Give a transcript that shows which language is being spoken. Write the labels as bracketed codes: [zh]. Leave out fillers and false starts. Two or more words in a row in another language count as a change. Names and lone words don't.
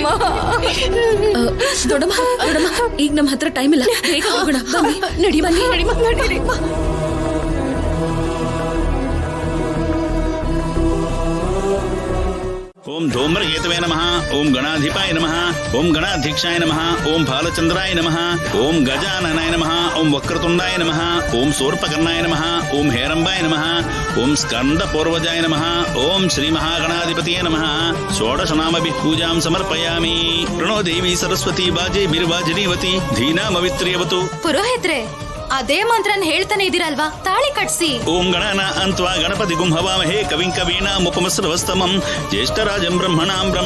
[kn] ದೊಡ್ಡಮ್ಮ ದೊಡ್ಡಮ್ಮ, ಈಗ ನಮ್ಮ ಹತ್ರ ಟೈಮ್ ಇಲ್ಲ, ಬೇಗ ಹೋಗೋಣ. ನಡಿ ಬನ್ನಿ. ನಡೀರಿ. [sa] ಓಂ ಧೂಮ್ರಕೇತವೇ ನಮಃ. ಓಂ ಗಣಾಧಿಪಾಯ ನಮಃ. ಓಂ ಗಣಾಧ್ಯಕ್ಷಾಯ ನಮಃ. ಓಂ ಬಾಲಚಂದ್ರಾಯ ನಮಃ. ಓಂ ಗಜಾನನಾಯ ನಮಃ. ಓಂ ವಕ್ರತುಂಡಾಯ ನಮಃ. ಓಂ ಸೂರ್ಪಕರ್ಣಾಯ ನಮಃ. ಓಂ ಹೇರಂಬಾಯ ನಮಃ. ಓಂ ಸ್ಕಂದ ಪೂರ್ವಜಾಯ ನಮಃ. ಓಂ ಶ್ರೀ ಮಹಾಗಣಾಧಿಪತಿಯೇ ನಮಃ. ಷೋಡಶನಾಮಭಿಃ ಪೂಜಾಂ ಸಮರ್ಪಯಾಮಿ. ಪ್ರಣೋ ದೇವಿ ಸರಸ್ವತಿ ಬಾಜೆ ಬಿರ್ವಾಜಿನೀವತಿ ಧೀನಾಮವಿತ್ರಿಯವತು. [kn] ಪುರೋಹಿತ್ರೆ, ಅದೇ ಮಂತ್ರನ ಹೇಳ್ತಾನೆ ಇದೀರಲ್ವಾ, ತಾಳಿ ಕಟ್ಸಿ. [sa] ಓಂ ಗಣನ ಅಂತ್ವಾ ಗಣಪತಿ ಗುಂ ಹವಾಮಹೇ ಕವಿಂ ಕವೀನಾ ಮುಪಮಸ್ರವಸ್ತಮಂ ಜ್ಯೇಷ್ಠರಾಜಂ ಬ್ರಹ್ಮಣಾಂ ಬ್ರಹ್ಮ.